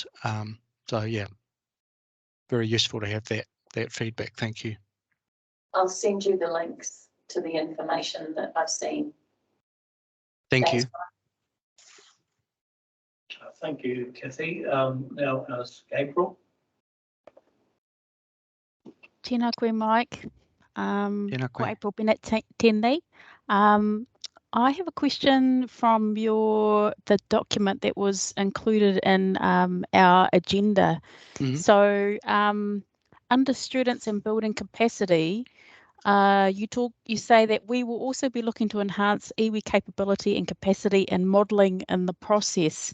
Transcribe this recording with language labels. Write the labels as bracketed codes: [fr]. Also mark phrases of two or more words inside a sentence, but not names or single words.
[en] So yeah, very useful to have that feedback. Thank you. I'll send you the links to the information that I've seen. Thank you. Thank you, Kathy. Now, April. [mi] Tēnā koe, Mike. Tēnā koe. Ko April Bennett tēnei. [en] I have a question from the document that was included in our agenda. Mm-hmm. So under students and building capacity, you say that we will also be looking to enhance iwi capability and capacity and modelling in the process.